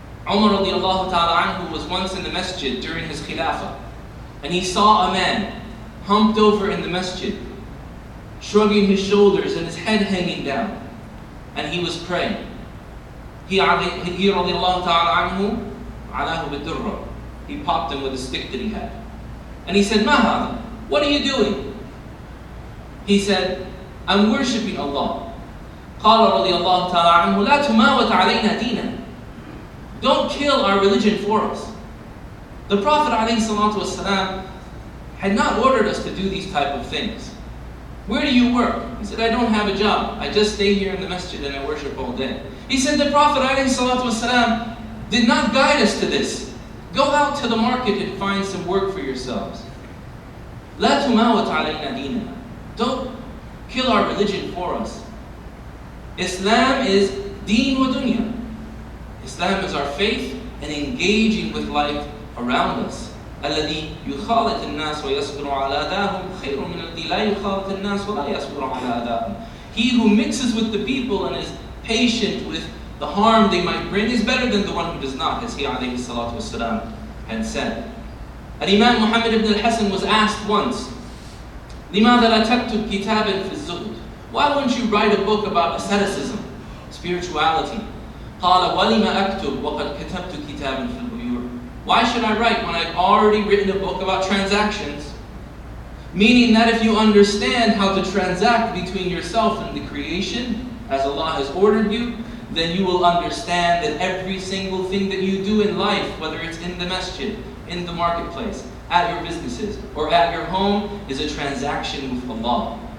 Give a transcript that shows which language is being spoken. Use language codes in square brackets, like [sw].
[en] Umar radiallahu ta'ala anhu was once in the masjid during his khilafah, and he saw a man humped over in the masjid, shrugging his shoulders and his head hanging down, and he was praying. He radiallahu ta'ala anhu [ar] alahu bidurra. [en] He popped him with a stick that he had. And he said, [ar] "Ma hada? [en] What are you doing?" He said, "I'm worshipping Allah." [ar] قال رضي الله تعالى عنه لا تماوت علينا دينا. [en] Don't kill our religion for us. The Prophet ﷺ had not ordered us to do these type of things. Where do you work? He said, I don't have a job. I just stay here in the masjid and I worship all day. He said the Prophet ﷺ did not guide us to this. Go out to the market and find some work for yourselves. [ar] لا تماوت علينا ديننا. [en] Don't kill our religion for us. Islam is [ar] deen wa dunya. [en] Islam is our faith and engaging with life around us. [ar] الذي يخالط الناس ويصبر على أذاهم خير من الذي لا يخالط الناس ولا يصبر على أذاهم. [en] He who mixes with the people and is patient with the harm they might bring is better than the one who does not, as he alayhi salatu wasalam had said. And Imam Muhammad ibn al-Hasan was asked once, [ar] لماذا لا تكتب كتابا في الزهد? [en] Why won't you write a book about asceticism, spirituality? [ar] قال ولم أكتب وقد كتبت كتابا في البيوع. [en] Why should I write when I've already written a book about transactions? Meaning that if you understand how to transact between yourself and the creation, as Allah has ordered you, then you will understand that every single thing that you do in life, whether it's in the masjid, in the marketplace, at your businesses, or at your home, is a transaction with Allah.